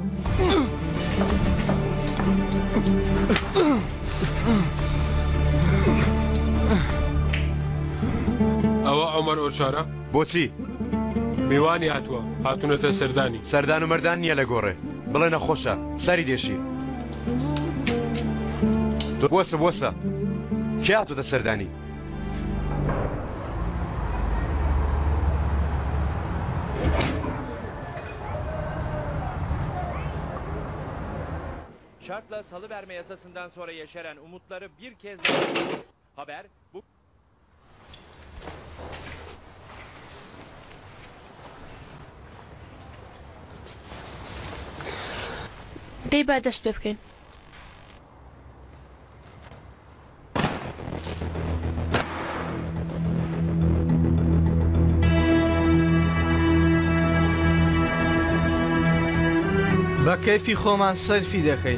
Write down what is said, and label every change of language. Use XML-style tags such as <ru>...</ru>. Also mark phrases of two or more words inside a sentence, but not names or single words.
<ckb>ئەوە عومەر ئۆچارە بۆچی؟ میوانی هاتووە هاتوونەتە سەردانی سەردان و مەردان نییە لە گۆڕێ بڵێ نەخۆشە سەری دێشی بۆسە بۆسە کێ هاتووەتە سەردانی؟</ckb> <tr>Şartla salı verme yasasından sonra yeşeren umutları bir kez haber bu</tr> <ckb>دەی با دەست پێ بکەین بە کەیفی خۆمان سەرفی دەکەین</ckb>